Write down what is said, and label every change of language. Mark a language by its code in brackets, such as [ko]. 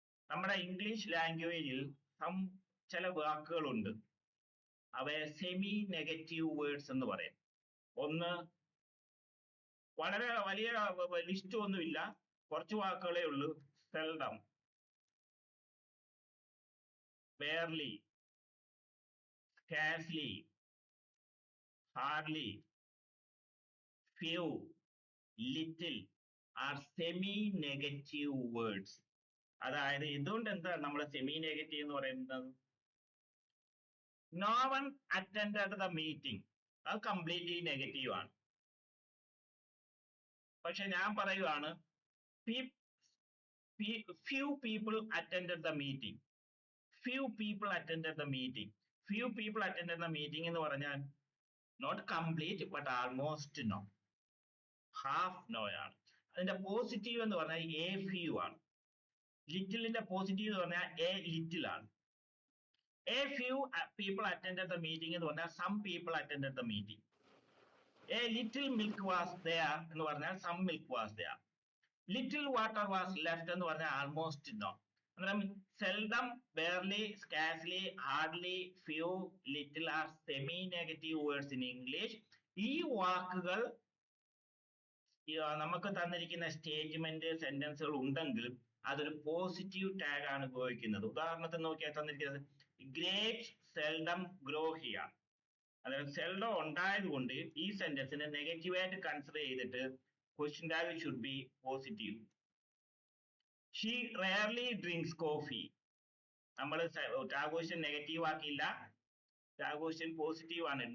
[ml] നമ്മുടെ ഇംഗ്ലീഷ് ലാംഗ്വേജിൽ ചില വാക്കുകളുണ്ട്, അവയെ സെമി നെഗറ്റീവ് വേർഡ്സ് എന്ന് പറയും. ഒന്ന്, വളരെ വലിയ ലിസ്റ്റ് ഒന്നുമില്ല, കുറച്ച് വാക്കുകളേ ഉള്ളൂ. [en] Seldom, barely, scarcely, hardly, few, little are semi negative words. [ml] അതായത് ഇതുകൊണ്ട് എന്താ നമ്മൾ സെമി നെഗറ്റീവ് എന്ന് പറയുന്നത്? [en] no one attended the meeting, [ml] അത് കംപ്ലീറ്റ്ലി നെഗറ്റീവ് ആണ്. പക്ഷെ ഞാൻ പറയുവാണ് [en] few people attended the meeting. Few people attended the meeting. Few people attended the meeting [ml] എന്ന് പറഞ്ഞാൽ [en] not complete but almost no, half no ആണ്. [ml] അതിന്റെ പോസിറ്റീവ് എന്ന് പറഞ്ഞാൽ [en] a few [ml] ആണ്. ലിറ്റിലിന്റെ പോസിറ്റീവ് എന്ന് പറഞ്ഞാൽ [en] a little [ml] ആണ്. [en] A few people attended the meeting [ml] എന്ന് പറഞ്ഞാൽ [en] some people attended the meeting. A little milk was there [ml] എന്ന് പറഞ്ഞാൽ [en] some milk was there. Little water was left [ml] എന്ന് പറഞ്ഞാൽ [en] almost no. അന്നേരം seldom, barely, scarcely, hardly, few, little are semi negative words in English. [ml] ഈ വാക്കുകൾ നമുക്ക് തന്നിരിക്കുന്ന statement സെന്റൻസുകൾ ഉണ്ടെങ്കിലും അതൊരു പോസിറ്റീവ് ടാഗ് ആണ് ഉപയോഗിക്കുന്നത്. ഉദാഹരണത്തിന് നോക്കിയാൽ തന്നിരിക്കുന്നത് [en] grapes seldom grow here. [ml] അതായത് സെൽഡം ഉണ്ടായത് കൊണ്ട് ഈ സെന്റൻസിനെ നെഗറ്റീവ് ആയിട്ട് കൺസിഡർ ചെയ്തിട്ട് [en] Question tag should be positive. She rarely drinks coffee. [ml] നമ്മൾ tag question negative ആക്കിയില്ല, tag question positive ആണ്.